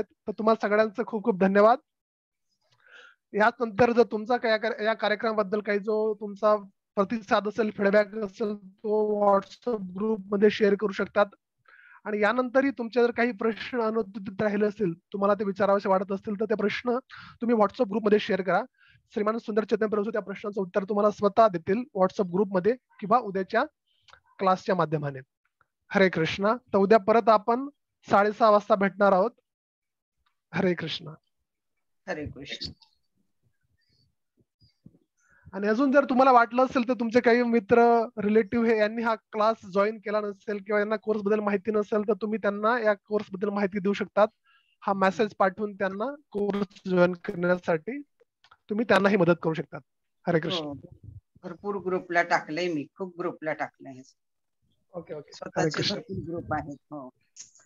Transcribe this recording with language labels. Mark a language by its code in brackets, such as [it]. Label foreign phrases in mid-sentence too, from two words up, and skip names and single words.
[mr] तर तुम्हाला सगळ्यांचं खूप खूप धन्यवाद. यानंतर जर तुमचा या कार्यक्रमाबद्दल काही जो तुमचा प्रतिसाद असेल, फीडबॅक असेल, तो व्हॉट्सअप ग्रुप मध्ये शेअर करू शकतात. आणि यानंतरही तुमचे जर काही प्रश्न अनुत्तरित राहिले असतील, तुम्हाला ते विचारावेसे वाटत असतील, तर ते प्रश्न तुम्ही व्हॉट्सअप ग्रुपमध्ये शेअर करा. श्रीमान सुंदर चैतन्य प्रभू त्या प्रश्नाचं उत्तर तुम्हाला स्वतः देतील व्हॉट्सअप ग्रुपमध्ये किंवा उद्याच्या क्लासच्या माध्यमाने. हरे कृष्णा. तर उद्या परत आपण 6:30 वाजता भेटणार आहोत. हरे कृष्णा. हरे कृष्ण. आणि अजून जर तुम्हाला वाटलं असेल तर तुमचे काही मित्र, रिलेटिव्ह हे यांनी हा क्लास जॉईन केला नसेल किंवा यांना कोर्स बद्दल माहिती नसेल, तर तुम्ही त्यांना या कोर्स बद्दल माहिती देऊ शकतात. हा मेसेज पाठवून त्यांना कोर्स जॉईन करण्यासाठी तुम्ही त्यांनाही मदत करू शकतात. हरे कृष्ण. भरपूर ग्रुपला टाकलंय मी, खूप ग्रुपला टाकलंय. [en] okay okay. हरे [mr] स्वतःचे कृष्ण. भरपूर ग्रुप आहेत. हो.